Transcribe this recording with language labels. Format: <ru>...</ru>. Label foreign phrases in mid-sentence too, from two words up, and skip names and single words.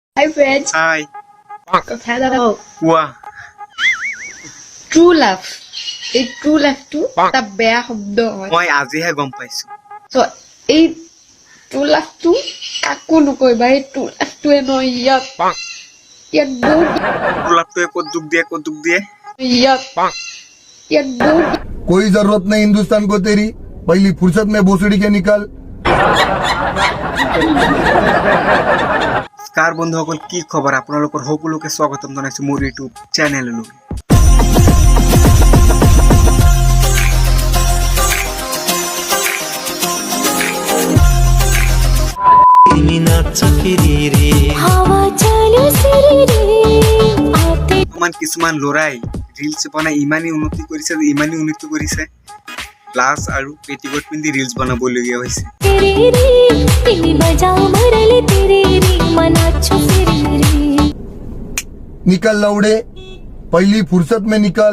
<en>Hi friends. Hi.</en> <as>কথা এটা কওঁ। কোৱা</as> <en>True love.</en> <as>এই</as> <en>true love</en> <as>টো এটা বেয়া শব্দ হয়। মই আজিহে গম পাইছো। So এই</as> <en>true love</en> <as>টো কাকো নকৰিবা। এই</as> <en>true love</en> <as>টোৱে নহয় ইয়াত বহুত গোলাপটোৱে ক'ত দুখ দিয়ে ইয়াত বহুত</as> <hi>कोई जरूरत नहीं हिंदुस्तान को तेरी पहली फुर्सत में भोसड़ी के निकाल।</hi> <as>কাৰ বন্ধুসকল কি খবৰ আপোনালোকৰ সকলোকে স্বাগতম জনাইছো মোৰ ইউটিউব চেনেললৈ। কিছুমান লৰাই ৰিলছ বনাই ইমানেই উন্নতি কৰিছে প্লাছ আৰু পেটিকোট পিন্ধি ৰিলছ বনাবলগীয়া হৈছে।</as> <hi>निकल लौड़े पहली फुर्सत में निकल।</hi>